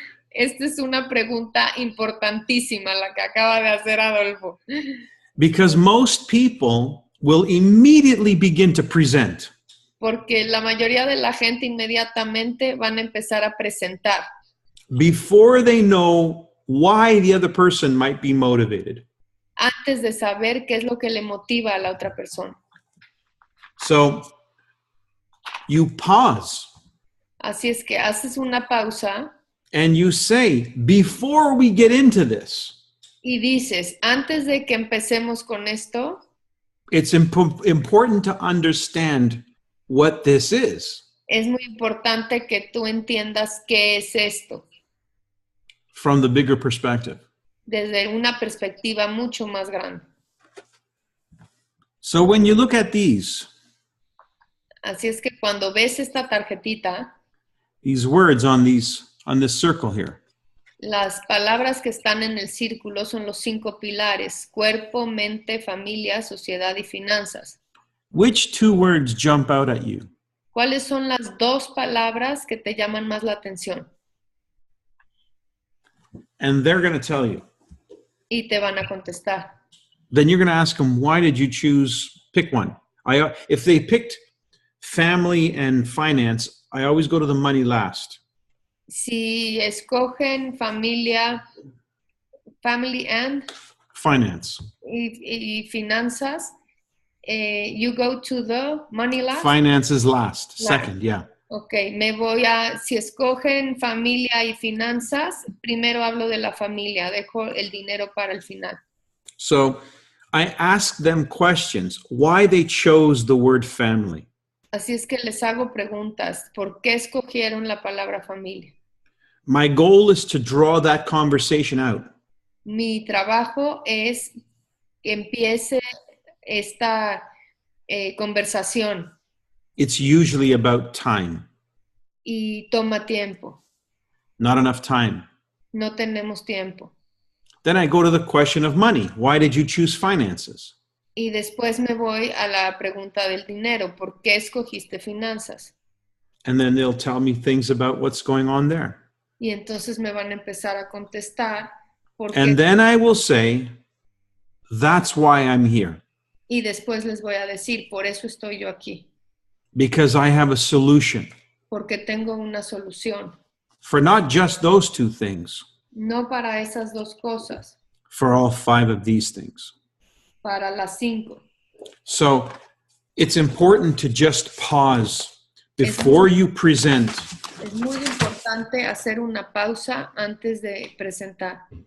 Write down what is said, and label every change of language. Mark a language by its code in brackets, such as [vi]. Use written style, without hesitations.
[es] Esta es una pregunta importantísima la que acaba de hacer Adolfo. [en] Because most people will immediately begin to present. [es] Porque la mayoría de la gente inmediatamente van a empezar a presentar. [en] Before they know why the other person might be motivated. [es] Antes de saber qué es lo que le motiva a la otra persona. [en] So, you pause. [es] Así es que haces una pausa. [en] and you say, before we get into this, [es] y dices, antes de que empecemos con esto, [en] it's important to understand what this is [es] es muy importante que tú entiendas qué es esto [en] from the bigger perspective. [es] desde una perspectiva mucho más grande. [en] So when you look at these [es] Así es que cuando ves esta tarjetita, [en] words on this circle here, [es] las palabras que están en el círculo son los 5 pilares: cuerpo, mente, familia, sociedad y finanzas. [en] which 2 words jump out at you? [es] ¿Cuáles son las 2 palabras que te llaman más la atención? [en] And they're going to tell you. [es] Y te van a contestar. [en] Then you're going to ask them, why did you pick one? If they picked family and finance, I always go to the money last. [es] Si escogen familia, [en] family and Finance. [es] y finanzas, [en] you go to the money last. Finance is last. Second, yeah. [es] Ok, si escogen familia y finanzas, primero hablo de la familia, dejo el dinero para el final. [en] So I ask them questions, why they chose the word family. [es] Así es que les hago preguntas, ¿por qué escogieron la palabra familia? [en] My goal is to draw that conversation out. [es] Mi trabajo es que empiece esta conversación. [en] It's usually about time. [es] Y toma tiempo. [en] Not enough time. [es] No tenemos tiempo. [en] Then I go to the question of money. Why did you choose finances? [es] Y después me voy a la pregunta del dinero. ¿Por qué escogiste finanzas? [en] And then they'll tell me things about what's going on there. [es] Y entonces me van a empezar a contestar. [en] And then I will say, that's why I'm here. [es] Y después les voy a decir, por eso estoy yo aquí. [en] Because I have a solution. [es] Porque tengo una solución. [en] For not just those 2 things. [es] No para esas 2 cosas. [en] For all 5 of these things. [es] Para las 5. [en] So it's important to just pause before you present. [es] Es muy importante hacer una pausa antes de presentar.